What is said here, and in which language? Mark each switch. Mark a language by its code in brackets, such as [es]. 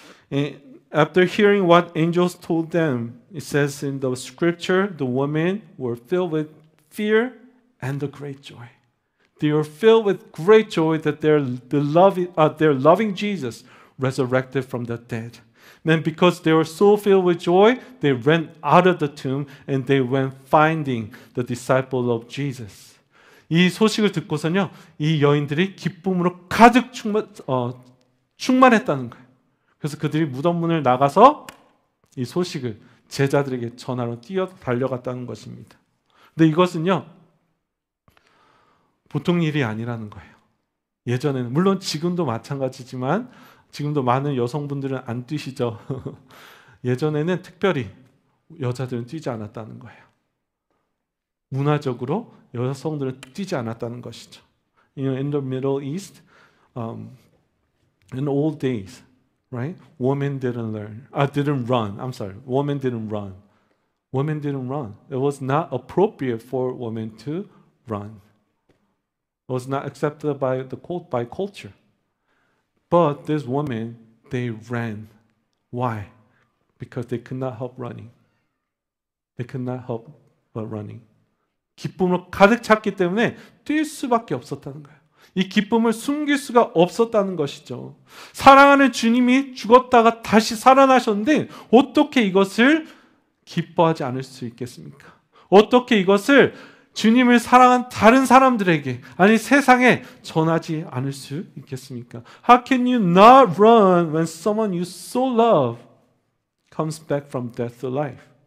[en] And after hearing what angels told them, it says in the scripture, the women were filled with fear and a great joy. They were filled with great joy that their loving Jesus resurrected from the dead. Then because they were so filled with joy, they ran out of the tomb and they went finding the disciple of Jesus. [ko] 이 소식을 듣고서는요, 이 여인들이 기쁨으로 가득 충만했다는 거예요. 그래서 그들이 무덤 문을 나가서 이 소식을 제자들에게 전하러 뛰어 달려갔다는 것입니다. 근데 이것은요, 보통 일이 아니라는 거예요. 예전에는, 물론 지금도 마찬가지지만 지금도 많은 여성분들은 안 뛰시죠. 예전에는 특별히 여자들은 뛰지 않았다는 거예요. 문화적으로 여성들은 뛰지 않았다는 것이죠. [en] In the Middle East, in old days, right? Women didn't run. Women didn't run. Women didn't run. It was not appropriate for women to run. It was not accepted by culture. But these women, they ran. Why? Because they could not help running. They could not help but running. [ko] 기쁨으로 가득 찼기 때문에 뛸 수밖에 없었다는 거예요. 이 기쁨을 숨길 수가 없었다는 것이죠. 사랑하는 주님이 죽었다가 다시 살아나셨는데 어떻게 이것을 기뻐하지 않을 수 있겠습니까? 어떻게 이것을 주님을 사랑한 다른 사람들에게, 아니 세상에 전하지 않을 수 있겠습니까? [en] How can you not run when someone you so love comes back from death to life?